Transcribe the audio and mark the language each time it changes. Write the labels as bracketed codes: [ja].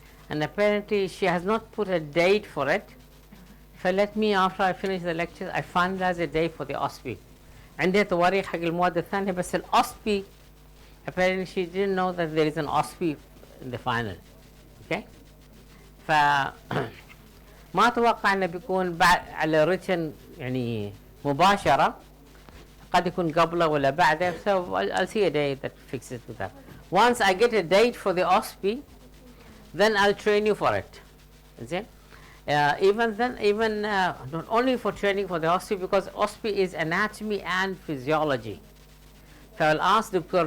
[en] and apparently she has not put a date for it. فlet me after I finish the lecture I finalize a date for the OSPE. [ar] عندها تواريخ حق المواد الثانية بس [en] OSPE apparently she didn't know that there is an OSPE in the final. Okay. [ar] ف ما اتوقع انه بيكون بعد على written يعني مباشرة، قد يكون قبله ولا بعده. [en] So I'll see a day that fixes with that. Once I get a date for the OSPE, then I'll train you for it. Is it? Even then, not only for training for the OSPE, because OSPE is anatomy and physiology. So I'll ask Dr.